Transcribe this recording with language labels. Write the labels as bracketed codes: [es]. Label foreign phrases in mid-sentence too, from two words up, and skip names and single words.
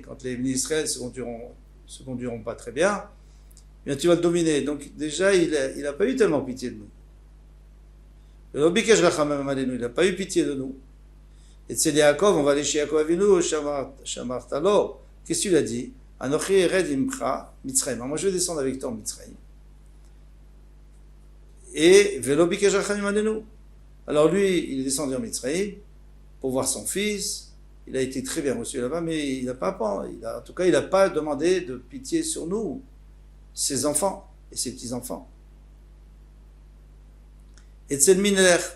[fr] Quand les ministres se conduiront pas très bien, bien tu vas le dominer. Donc déjà, il n'a pas eu tellement pitié de nous. Il n'a pas eu pitié de nous. Et c'est Yaakov, on va aller chez Yaakov Avinu, Shamartalo. Qu'est-ce qu'il a dit? [he] אנכי ארד עמך מצרימה. [fr] Moi, je vais descendre avec toi en Mitzrayim. [he] Et ולא ביקש רחמים עלינו. [fr] Alors lui, il est descendu en Mitzrayim pour voir son fils. Il a été très bien reçu là-bas, mais il n'a pas demandé de pitié sur nous, ses enfants et ses petits-enfants. Etzel Mineler.